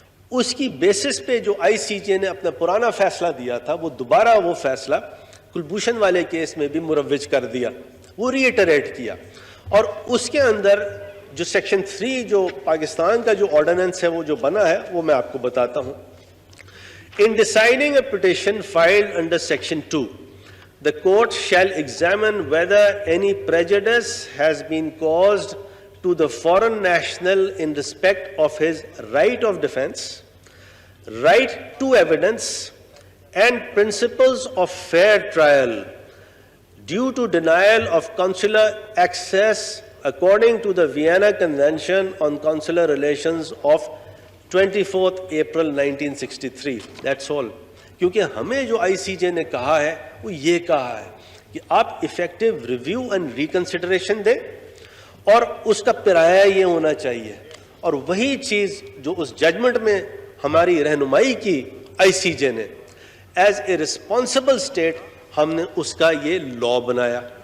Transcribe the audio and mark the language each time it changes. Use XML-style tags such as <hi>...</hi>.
<ur>اس کی بیسس پہ جو ICJ نے اپنا پرانا فیصلہ دیا تھا وہ دوبارہ وہ فیصلہ کلبھوشن والے کیس میں بھی مروج کر دیا, وہ ریٹریٹ کیا. اور اس کے اندر جو سیکشن 3 جو پاکستان کا جو آرڈیننس ہے وہ جو بنا ہے وہ میں آپ کو بتاتا ہوں.</ur> <en>In deciding a petition filed under Section 2, the court shall examine whether any prejudice has been caused to the foreign national in respect of his right of defense, right to evidence, and principles of fair trial due to denial of consular access according to the Vienna Convention on Consular Relations of 24 April 1963. That's all.</en> <ur>کیونکہ ہمیں جو ICJ نے کہا ہے وہ یہ کہا ہے کہ آپ</ur> <en>effective review and reconsideration</en> <ur>دیں اور اس کا پیرایا یہ ہونا چاہیے. اور وہی چیز جو اس ججمنٹ میں ہماری رہنمائی کی ICJ نے,</ur> <en>as a responsible state</en> <ur>ہم نے اس کا یہ لا بنایا.</ur>